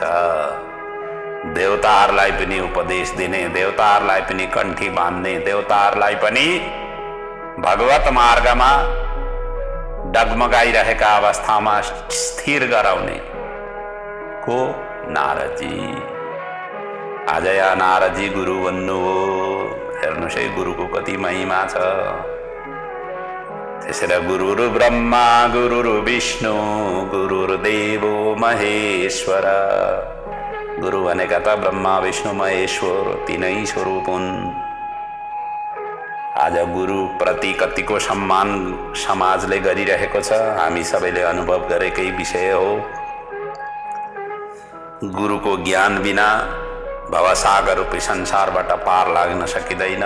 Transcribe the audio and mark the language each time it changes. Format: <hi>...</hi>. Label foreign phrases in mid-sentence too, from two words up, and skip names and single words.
<ne>देवताहरूलाई पनि उपदेश दिने, देवताहरूलाई पनि कण्ठी बाँध्ने, देवताहरूलाई पनि भगवत मार्गमा डगमगाइरहेका अवस्थामा स्थिर गराउने को? नारदजी। आज या नारदजी गुरु बन्नु हो। हेर्नुहोस् है, गुरुको कति महिमा छ।</ne> <sa>त्यसैले गुरुर् ब्रह्मा गुरुर् विष्णु गुरुर्देवो महेश्वर।</sa> <ne>गुरु भनेका त ब्रह्मा विष्णु महेश्वर तिनै स्वरूप हुन्। आज गुरु प्रति कतिको सम्मान समाजले गरिरहेको छ, हामी सबैले अनुभव गरेकै विषय हो। गुरुको ज्ञान बिना भवसागर रूपी संसारबाट पार लाग्न सकिँदैन।</ne>